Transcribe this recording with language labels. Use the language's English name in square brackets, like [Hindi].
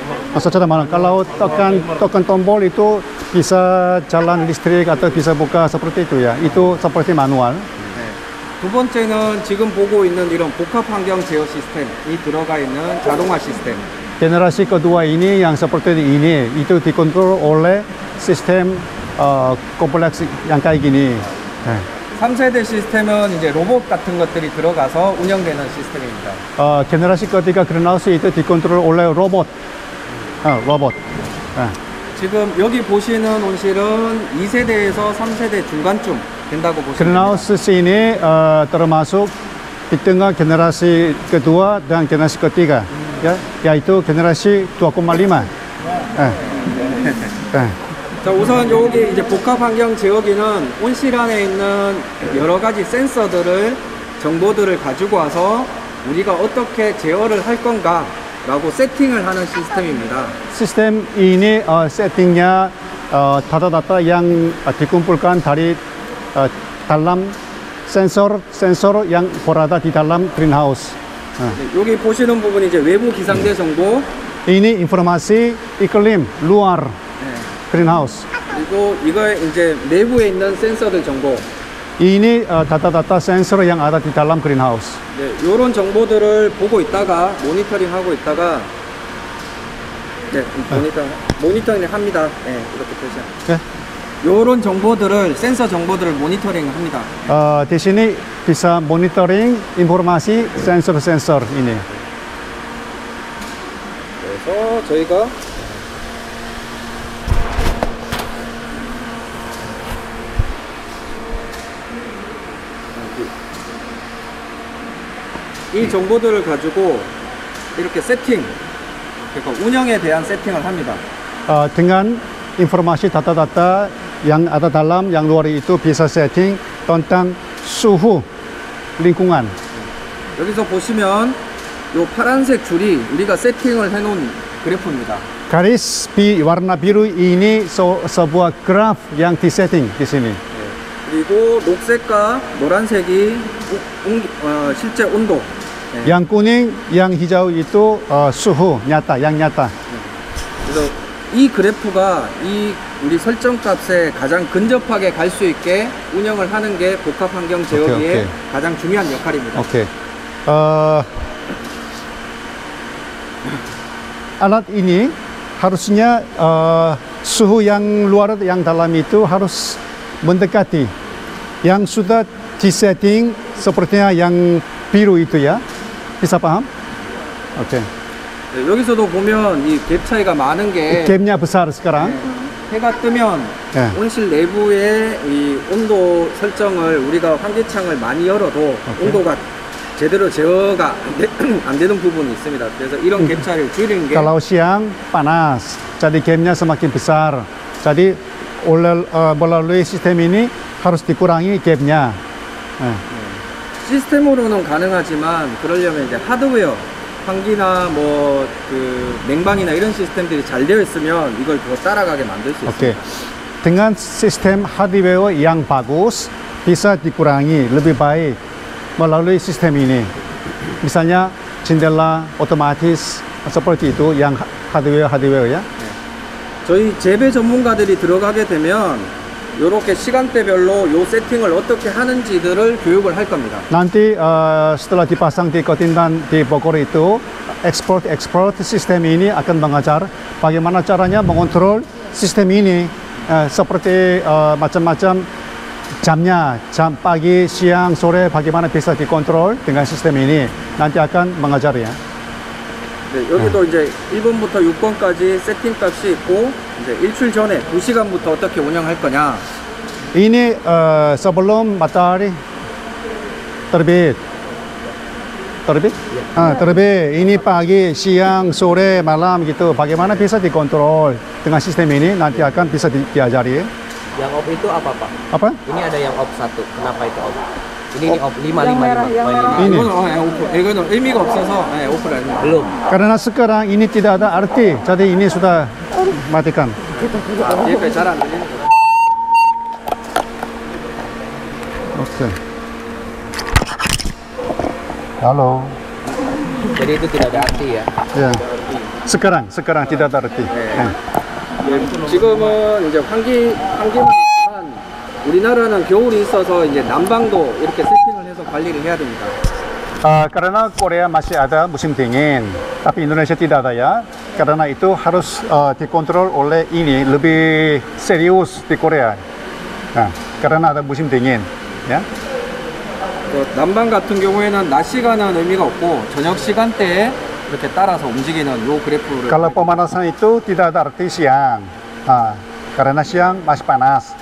[Indonesian] Maksudnya mana? Kalau tekan tombol itu bisa jalan listrik atau bisa buka seperti itu ya. Itu seperti manual. [Korean] 두 번째는 지금 보고 있는 이런 복합 환경 제어 시스템이 들어가 있는 자동화 시스템. [Indonesian] Generasi kedua ini yang seperti ini itu dikontrol oleh sistem kompleks yang kayak gini. [Korean] 3세대 시스템은 이제 로봇 같은 것들이 들어가서 운영되는 시스템입니다. [Indonesian] Generasi ketiga greenhouse itu dikontrol oleh robot. [Korean] 지금 여기 보시는 온실은 2세대에서 3세대 중간쯤 된다고 보시면 [Indonesian] Greenhouse ini termasuk di tengah generasi kedua dan generasi ketiga, ya, yaitu generasi 2,5. [Korean] 자, 우선 여기 이제 복합 환경 제어기는 온실 안에 있는 여러 가지 센서들을 정보들을 가지고 와서 우리가 어떻게 제어를 할 건가라고 세팅을 하는 시스템입니다. [Indonesian] Sistem ini settingnya data-data yang dikumpulkan dari dalam sensor yang berada di dalam greenhouse. [Korean] 여기 보시는 부분이 이제 외부 기상대 정보. [Indonesian] Ini informasi iklim luar greenhouse. [Korean] 그리고 이거에 이제 내부에 있는 센서들 정보. [Indonesian] Ini data-data sensor yang ada di dalam greenhouse. [Korean] 네, 이런 정보들을 보고 있다가 모니터링 하고 있다가 네, 모니터링 합니다. 네, 이렇게 표시합니다. 네. 이런 정보들을 센서 정보들을 모니터링 합니다. [Indonesian] Di sini bisa monitoring informasi sensor-sensor ini. [Korean] 그래서 저희가 이 정보들을 가지고 이렇게 세팅, 그러니까 운영에 대한 세팅을 합니다. [Indonesian] Dengan informasi data-data yang ada dalam, yang luar itu bisa setting tentang suhu lingkungan. [Korean] 여기서 보시면 이 파란색 줄이 우리가 세팅을 해놓은 그래프입니다. [Indonesian] Garis warna biru ini sebuah graf yang disetting di sini. [Korean] 그리고 녹색과 노란색이 실제 온도. [Indonesian] Yang kuning, yang hijau itu suhu nyata, yang nyata. [Korean] 그래서 이 그래프가 이 우리 설정 값에 가장 근접하게 갈 수 있게 운영을 하는 게 복합 환경 제어기의 오케이. 가장 중요한 역할입니다. [Indonesian] Oke. Alat ini harusnya suhu yang luar, yang dalam itu harus mendekati yang sudah disetting sepertinya yang biru itu ya. Bisa paham? Oke. [Korean] 네, 여기서도 보면 이 갭 차이가 많은 게 [Indonesian] Gapnya besar sekarang. [Korean] 해가 뜨면 네. 온실 내부의 이 온도 설정을 우리가 환기창을 많이 열어도 온도가 제대로 제어가 안 되는 부분이 있습니다. 그래서 이런 갭 차이를 줄이는 게 [Indonesian] Kalau siang panas, jadi gapnya semakin besar. Jadi melalui sistem ini harus dikurangi gapnya. [Korean] 시스템으로는 가능하지만 그러려면 이제 하드웨어 환기나 뭐 그 냉방이나 이런 시스템들이 잘 되어 있으면 이걸 더 따라가게 만들 수 [Indonesian] Oke. [Korean] 있습니다. [Indonesian] Dengan sistem hardware yang bagus bisa dikurangi lebih baik melalui sistem ini. Misalnya jendela otomatis seperti itu yang hardware ya. [Korean] 저희 재배 전문가들이 들어가게 되면 이렇게 시간대별로 요 세팅을 어떻게 하는지들을 교육을 할 겁니다. [Indonesian] Nanti setelah dipasang di Kotindan di Bogor itu export sistem ini akan mengajar bagaimana caranya mengontrol sistem ini seperti macam-macam jamnya, jam pagi, siang, sore bagaimana bisa dikontrol dengan sistem ini. Nanti akan mengajar ya. [Korean] 네, 여기도 이제 1번부터 6번까지 세팅 값이 있고 이제 일출 전에 2시간부터 어떻게 운영할 거냐. [Indonesian] Ini sebelum matahari terbit. Terbit? Terbit. Ini pagi, siang, sore, malam gitu. Bagaimana bisa dikontrol dengan sistem ini nanti akan bisa diajari. Yang off itu apa, Pak? Apa? Ini ada yang off 1. Kenapa itu off? Ini off 555. Ini. [Korean] 이거는 오프. 이거는 의미가 없어서 오프를 합니다. [Indonesian] Belum. Karena sekarang ini tidak ada arti, jadi ini sudah matikan. [Korean] 여기까지 잘 안 들리는 거. [Indonesian] Oke. Halo. Jadi itu tidak ada arti ya. Ya. Sekarang tidak ada arti. [Korean] 지금은 이제 환기만 있지만 우리나라는 겨울이 있어서 이제 난방도 이렇게 세팅을 해서 관리를 해야 됩니다. [Indonesian] Karena Korea masih ada musim dingin, tapi Indonesia tidak ada ya. Karena itu harus dikontrol oleh ini lebih serius di Korea. Nah, karena ada musim dingin, ya. [Korean] 난방 같은 경우에는 낮 시간은 의미가 없고 저녁 시간대에 이렇게 따라서 움직이는 요 그래프를. [Indonesian] Kalau pemanasan itu tidak ada arti siang, karena siang masih panas.